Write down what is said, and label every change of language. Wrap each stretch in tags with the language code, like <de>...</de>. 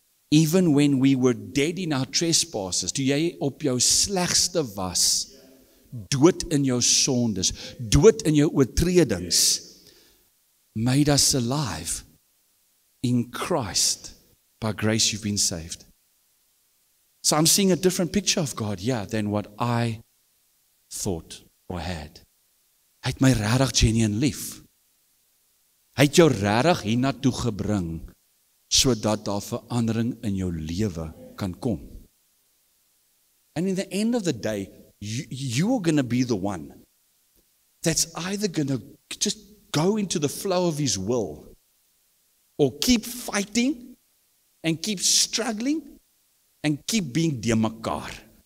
<en>Even when we were dead in our trespasses,</en> <af>toe jy op jou slegste was, dood in jou sondes, dood in jou oortredings,</af> <en>made us alive in Christ. By grace you've been saved. So I'm seeing a different picture of God, than what I thought or had.</en> <af>Hy het my regtig genuine lief. Hy het jou regtig hiernatoe gebring, sodat daar verandering in jou lewe kan kom.</af> <en>And in the end of the day, you are going to be the one that's either going to just go into the flow of his will, or keep fighting and keep struggling and keep being de mekaar.</en>